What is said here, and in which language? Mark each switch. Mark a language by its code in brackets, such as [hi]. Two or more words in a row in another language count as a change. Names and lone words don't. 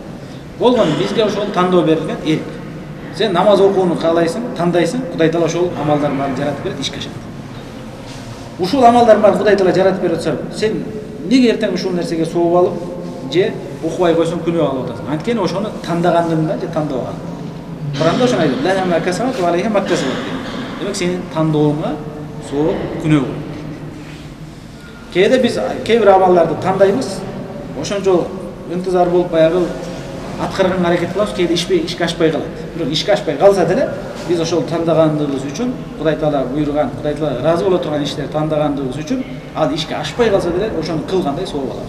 [ky] Болгон бизге ошол тандоо берилген эрк. Сен намаз окууну каалайсың, тандайсың, Кудай Таала ошол амалдардын баарын жаратып берет, ишке ашат. Ушул амалдардын баарын Кудай Таала жаратып берип атса, сен неге эртең ушул нерсеге сооп алып, же окубай койсоң күнөө алып атасың? Анткени ошону тандагандыгыңда же тандабаган. Куранда ошону айтат: [ar] "لها ما كسبت وعليها ما اكتسبت." [ky] Демек сенин тандооңа сооп күнөө болот. Кээде биз кээ бир амалдарды тандайбыз, ошончо ынтызар болуп баягы аткарганга аракет кылабыз, кээде ишке ашпай калат. Бирок ишке ашпай калса деле биз ошол тандагандыгыбыз үчүн, Кудай Таала буйруган, Кудай Таала ыраазы боло турган иштерди тандагандыгыбыз үчүн ал ишке ашпай калса деле ошону кылгандай сооп алабыз.